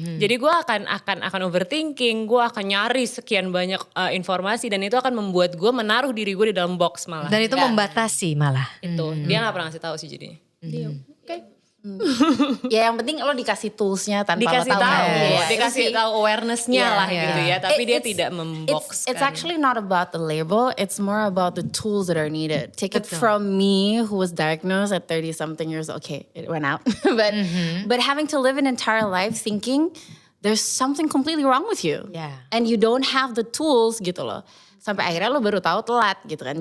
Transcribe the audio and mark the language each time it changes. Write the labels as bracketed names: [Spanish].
[Indonesian] Jadi gue akan overthinking, gue akan nyari sekian banyak informasi dan itu akan membuat gue menaruh diri gue di dalam box malah. Dan itu membatasi malah. Itu dia nggak pernah ngasih tahu sih jadinya. Ya yang penting lo dikasih toolsnya tanpa Dikasih lo tahu, Ya, dikasih tahu awarenessnya lah gitu ya. Tapi dia tidak memboxkan. [English] It's actually not about the label. It's more about the tools that are needed. Take it from me, who was diagnosed at 30-something years old. Okay, it went out. But having to live an entire life thinking there's something completely wrong with you. And you don't have the tools gitu loh. [Indonesian] Sampai akhirnya lo baru tahu telat gitu kan.